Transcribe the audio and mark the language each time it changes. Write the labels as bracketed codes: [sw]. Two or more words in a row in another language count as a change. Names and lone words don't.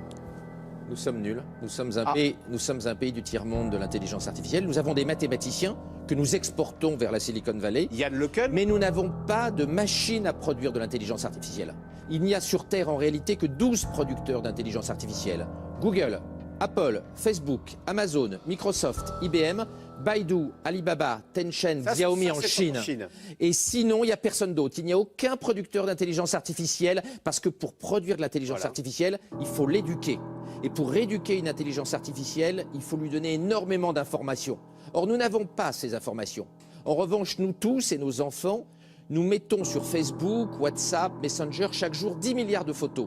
[fr] Nous sommes nuls. Nous sommes un pays du tiers-monde de l'intelligence artificielle. Nous avons des mathématiciens que nous exportons vers la Silicon Valley. Yann LeCun. Mais nous n'avons pas de machine à produire de l'intelligence artificielle. Il n'y a sur Terre en réalité que 12 producteurs d'intelligence artificielle. Google, Apple, Facebook, Amazon, Microsoft, IBM, Baidu, Alibaba, Tencent, Xiaomi en Chine. Et sinon, il n'y a personne d'autre. Il n'y a aucun producteur d'intelligence artificielle parce que pour produire de l'intelligence artificielle, il faut l'éduquer. Et pour rééduquer une intelligence artificielle, il faut lui donner énormément d'informations. Or, nous n'avons pas ces informations. En revanche, nous tous et nos enfants, nous mettons sur Facebook, WhatsApp, Messenger chaque jour 10 milliards de photos.